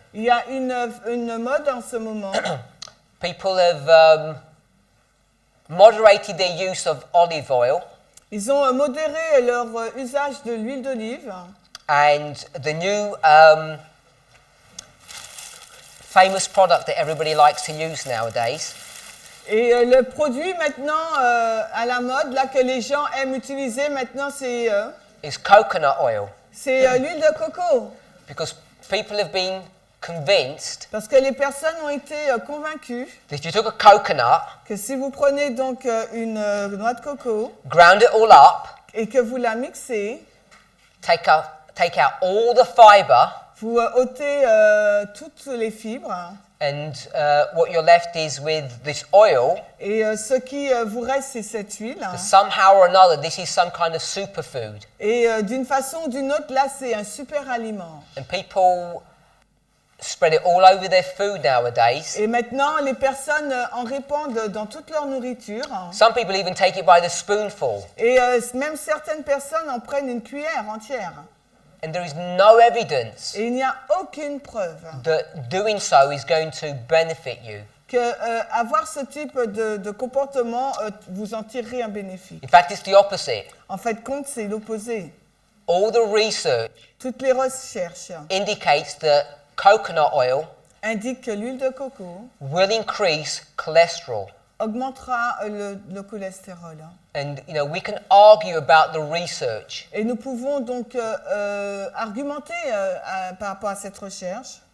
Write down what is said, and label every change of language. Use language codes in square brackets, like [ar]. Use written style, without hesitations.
[fr] Il y a une mode en ce moment. [en] People have moderated their use of olive oil, [fr] Ils ont modéré leur usage de l'huile d'olive. [en] and the new famous product that everybody likes to use nowadays [fr] Et le produit maintenant à la mode, là que les gens aiment utiliser maintenant, c'est [en] is coconut oil, [fr] l'huile de coco. [en] because people have been convinced [fr] Parce que les personnes ont été convaincues [en] that if you took a coconut, [fr] que si vous prenez donc une noix de coco [en] ground it all up, [fr] et que vous la mixez, [en] take out all the fiber, [fr] vous ôtez toutes les fibres [en] and what you're left is with this oil. [fr] et ce qui vous reste, c'est cette huile. [en] Somehow or another, this is some kind of superfood, [fr] Et d'une façon ou d'une autre, là, c'est un super aliment. [en] and people spread it all over their food nowadays. [fr] Et maintenant, les personnes en répandent dans toute leur nourriture. [en] Some people even take it by the spoonful, [fr] Et même certaines personnes en prennent une cuillère entière. [en] and there is no evidence [fr] Et il n'y a aucune preuve [en] that doing so is going to benefit you. [fr] que avoir ce type de comportement, vous en tirerez un bénéfice. [en] In fact, it's the opposite. [fr] En fait, compte, c'est l'opposé. [en] All the research [fr] Toutes les recherches [en] indicates that coconut oil [fr] indiquent que l'huile de coco [en] will increase cholesterol. [fr] augmentera le cholestérol. [en] And we can argue about the research, [fr] Et nous pouvons donc argumenter par rapport à cette recherche.